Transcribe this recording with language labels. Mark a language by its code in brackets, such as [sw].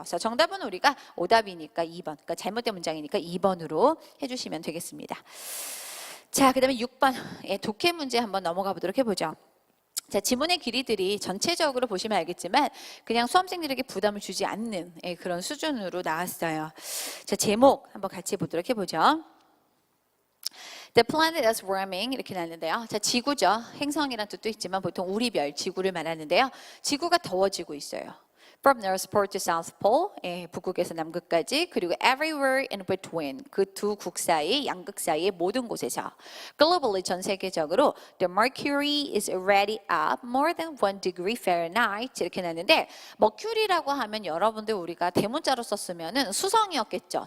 [ko] 그래서 정답은 우리가 오답이니까 2번, 그러니까 잘못된 문장이니까 2번으로 해주시면 되겠습니다. 자, 그 다음에 6번 독해 문제 한번 넘어가 보도록 해보죠. 자, 지문의 길이들이 전체적으로 보시면 알겠지만 그냥 수험생들에게 부담을 주지 않는 그런 수준으로 나왔어요. 자, 제목 한번 같이 보도록 해보죠. [en] The planet is warming [ko] 이렇게 나왔는데요. 자, 지구죠. 행성이란 뜻도 있지만 보통 우리 별 지구를 말하는데요. 지구가 더워지고 있어요. [en] From North Pole to South Pole, [ko] 북극에서 남극까지, 그리고 [en] everywhere in between, [ko] 그 두 국 사이, 양극 사이의 모든 곳에서. [en] Globally, [ko] 전 세계적으로, [en] the mercury is already up more than 1 degree Fahrenheit [ko] 이렇게 나왔는데, 머큐리라고 하면 여러분들 우리가 대문자로 썼으면은 수성이었겠죠.